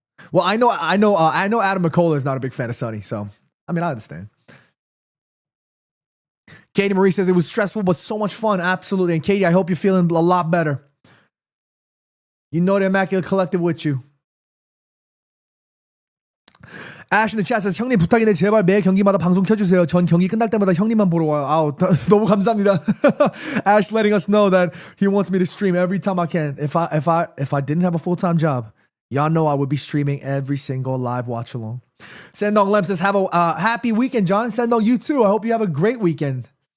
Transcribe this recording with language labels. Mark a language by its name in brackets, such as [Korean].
[English] Well, I know Adam McCullough is not a big fan of Sonny, so I mean I understand. Katie Marie says it was stressful but so much fun. Absolutely. And Katie, I hope you're feeling a lot better. You know the Immaculate Collective with you. Ash in the chat says [Korean] 형님 부탁인데 제발 매 경기마다 방송 켜주세요. 전 경기 끝날 때마다 형님만 보러 와요. 아우 너무 감사합니다. [English] Ash letting us know that he wants me to stream every time I can. If I didn't have a full-time job, y'all know I would be streaming every single live watch along. Sendong Lem says have a happy weekend, John. Sendong, you too. I hope you have a great weekend.